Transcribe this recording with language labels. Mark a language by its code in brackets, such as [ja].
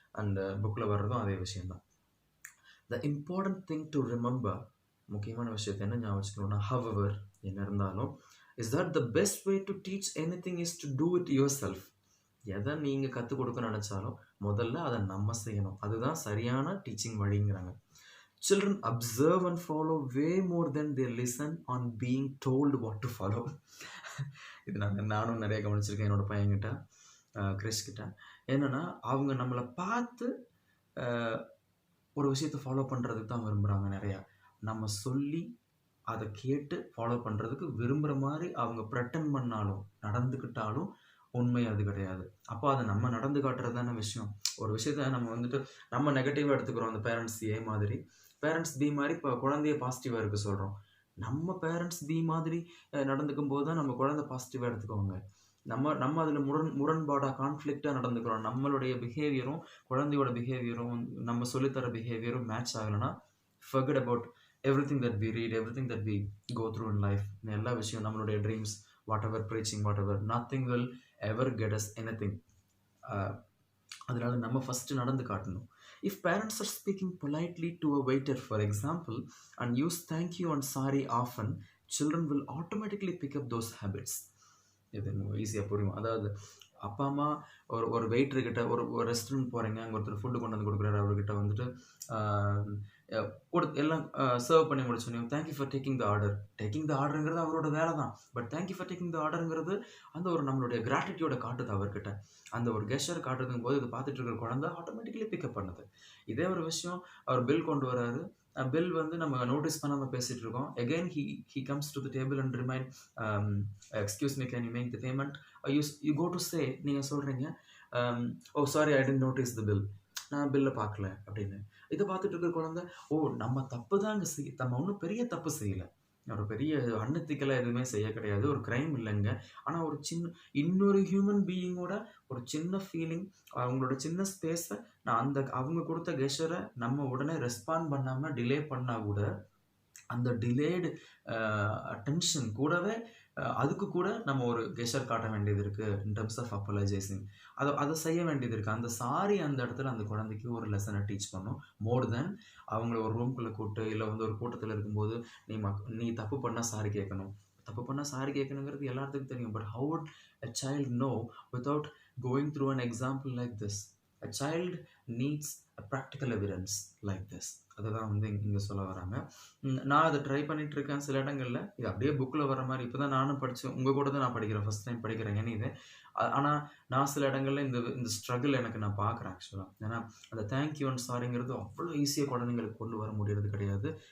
[ta] அந்த புக்கில் வர்றதும் அதே விஷயந்தான். [en] the important thing to remember, [ta] முக்கியமான விஷயத்தை என்ன ஞாபகம் வச்சுக்கணும்னா, [en] however [ta] என்ன இருந்தாலும், [en] Is that the best way to teach anything is to do it yourself. [ta] எதை நீங்கள் கற்றுக் கொடுக்க நினச்சாலும் முதல்ல அதை நம்ம செய்யணும். அதுதான் சரியான teaching வழிங்கிறாங்க. [en] Children observe and follow way more than they listen on being told what to follow. [ta] இது நானும் நிறைய கவனிச்சிருக்கேன் என்னோட பையன்கிட்ட, கிறிஸ் கிட்ட. என்னென்னா அவங்க நம்மளை பார்த்து ஒரு விஷயத்தை ஃபாலோ பண்ணுறதுக்கு தான் விரும்புகிறாங்க நிறையா. நம்ம சொல்லி அதை கேட்டு ஃபாலோ பண்ணுறதுக்கு விரும்புகிற மாதிரி அவங்க ப்ரெட்டன் பண்ணாலும் நடந்துக்கிட்டாலும் உண்மை அது கிடையாது. அப்போ அதை நம்ம நடந்து காட்டுறது தானே விஷயம். ஒரு விஷயத்த நம்ம வந்துட்டு நம்ம நெகட்டிவாக எடுத்துக்கிறோம். அந்த பேரண்ட்ஸ் ஏ மாதிரி, பேரண்ட்ஸ் பி மாதிரி இப்போ குழந்தைய பாசிட்டிவாக இருக்க சொல்கிறோம். நம்ம பேரண்ட்ஸ் பி மாதிரி நடந்துக்கும் போது தான் நம்ம குழந்தை பாசிட்டிவாக எடுத்துக்கோங்க. நம்ம அதில் முரண்பாடாக கான்ஃப்ளிக்டாக நடந்துக்கிறோம். நம்மளுடைய பிஹேவியரும் குழந்தையோட பிஹேவியரும் நம்ம சொல்லித்தர பிஹேவியரும் மேட்ச் ஆகலைன்னா [en] forget about everything that we read, everything that we go through in life. [ta] எல்லா விஷயம், நம்மளுடைய dreams, [en] whatever preaching, whatever, nothing will ever get us anything. [ta] அதனால நம்ம ஃபஸ்ட்டு நடந்து காட்டணும். [en] If parents are speaking politely to a waiter, for example, and use thank you and sorry often, children will automatically pick up those habits. [ta] இது ஈஸியாக புரியும். அதாவது அப்பா அம்மா ஒரு வெயிட்டர்கிட்ட ஒரு ரெஸ்டாரண்ட் போகிறீங்க, அங்கே ஒருத்தர் ஃபுட்டு கொண்டு வந்து கொடுக்குறாரு, அவர்கிட்ட வந்துட்டு எல்லாம் சர்வ் பண்ணி முடிச்சோன்னே [en] Thank you for taking the order. [ta] Taking the ஆர்டருங்கிறது அவரோட வேலை தான், but thank you for taking the ஆர்டருங்கிறது அந்த ஒரு நம்மளுடைய கிராட்டிடியூட காட்டுது அவர்கிட்ட. அந்த ஒரு கெஸ்டர் காட்டுறதுக்கும் போது இது பார்த்துட்டு இருக்கிற குழந்தை ஆட்டோமேட்டிக்கலி பிக்கப் பண்ணுது. இதே ஒரு விஷயம் அவர் பில் கொண்டு வராரு, பில் வந்து நம்ம நோட்டீஸ் பண்ணாமல் பேசிகிட்டு இருக்கோம். [en] Again he comes to the table and remind, excuse me, can you make the payment? You go to say, [ta] நீங்கள் சொல்கிறீங்க, [en] oh sorry, I didn't notice the bill, [ta] நான் பில்லை பார்க்கல அப்படின்னு. இதை பார்த்துட்டு இருக்கிற குழந்தை, ஓ நம்ம தப்பு தான் இங்கே நம்ம ஒன்றும் பெரிய தப்பு செய்யலை, ஒரு பெரிய அன்எத்திக்கலாக எதுவுமே செய்ய கிடையாது, ஒரு க்ரைம் இல்லைங்க. ஆனால் ஒரு இன்னொரு ஹியூமன் பீயிங்கோட ஒரு சின்ன ஃபீலிங், அவங்களோட சின்ன ஸ்பேஸை நான் அவங்க கொடுத்த கெஸ்டரை நம்ம உடனே ரெஸ்பாண்ட் பண்ணாமல் டிலே பண்ணால் கூட அந்த டிலேடு அட்டென்ஷன் கூடவே அதுக்கு கூட நம்ம ஒரு கெஸ்டர் காட்ட வேண்டியது இருக்குது [en] In terms of apologising. [ta] அதை செய்ய வேண்டியது இருக்குது. அந்த சாரி அந்த இடத்துல அந்த குழந்தைக்கு ஒரு லெசனை டீச் பண்ணும், மோர் தென் அவங்கள ஒரு ரூம்குள்ளே கூப்பிட்டு இல்லை வந்து ஒரு கூட்டத்தில் இருக்கும்போது நீ தப்பு பண்ணால் சாரி கேட்கணும். தப்பு பண்ணால் சாரி கேட்கணுங்கிறது எல்லாத்துக்கும் தெரியும், but [en] how would a child know without going through an example like this? a child needs a practical evidence like this. [ta] அதுதான் வந்து இங்கே சொல்ல வராங்க. நான் அதை ட்ரை பண்ணிட்டு இருக்கேன் சில இடங்கள்ல. இது அப்படியே புக்கில் வர மாதிரி இப்போ தான் நானும் படித்தேன், உங்கள் கூட தான் நான் படிக்கிறேன், ஃபஸ்ட் டைம் படிக்கிறேன் இது. ஆனால் நான் சில இடங்கள்ல இந்த ஸ்ட்ரகிள் எனக்கு நான் பார்க்குறேன் ஆக்சுவலாக. ஏன்னா அந்த தேங்க்யூ அண்ட் சாரிங்கிறது அவ்வளோ ஈஸியாக குழந்தைங்களுக்கு கொண்டு வர முடியறது கிடையாது.